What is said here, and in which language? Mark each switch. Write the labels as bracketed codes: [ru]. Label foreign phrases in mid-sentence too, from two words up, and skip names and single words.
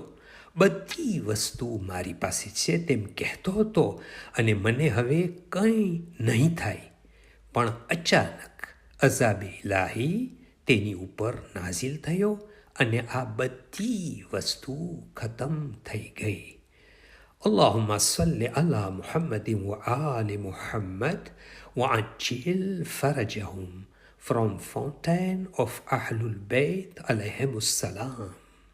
[gu] બધી વસ્તુ મારી પાસે છે તેમ કહેતો હતો અને મને હવે કંઈ નહીં થાય. પણ અચાનક અઝાબે ઇલાહી તેની ઉપર નાઝિલ થયો અને આ બધી વસ્તુ ખતમ થઈ ગઈ. [ar] اللهم صل على محمد وآل محمد وعجل فرجهم. [en] From Fountain of Ahlul Bayt [ar] عليهم السلام.